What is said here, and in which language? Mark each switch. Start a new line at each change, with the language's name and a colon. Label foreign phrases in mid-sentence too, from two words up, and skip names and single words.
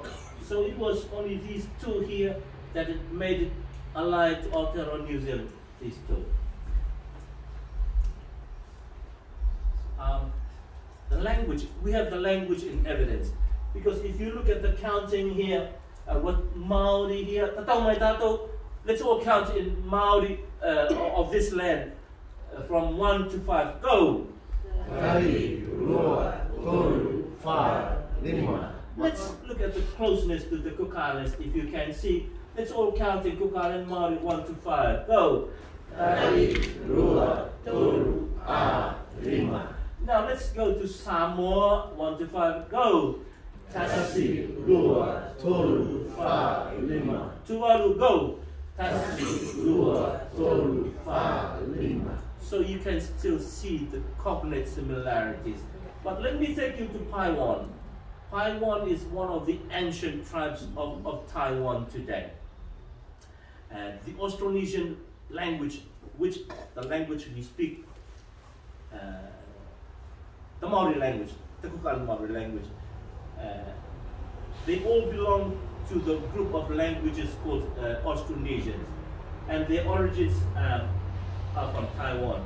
English: So it was only these two here that it made it alive to Aotearoa New Zealand, these two. The language, we have the language in evidence. Because if you look at the counting here, what Maori here,
Māori: tatau mai tatou,
English: let's all count in Maori of this land from 1 to 5. Go!
Māori: Tari, rua, toru, wha, lima.
English: Let's look at the closeness to the Cook Islands, if you can see. Let's all count in Cook Island Maori 1 to 5. Go!
Rarotongan: Tari, rua, toru, a, lima.
English: Now let's go to Samoa 1 to 5. Go!
Samoan: Tasi, rua, toru, wha, lima.
English: Tuvalu, go! Tasi,
Tuvalu: Rua, toru, wha, lima.
English: So you can still see the cognate similarities. But let me take you to Taiwan. Taiwan is one of the ancient tribes of Taiwan today. And the Austronesian language, which the language we speak, the Maori language, the Cook Island Maori language, they all belong to the group of languages called Austronesians, and their origins are from Taiwan.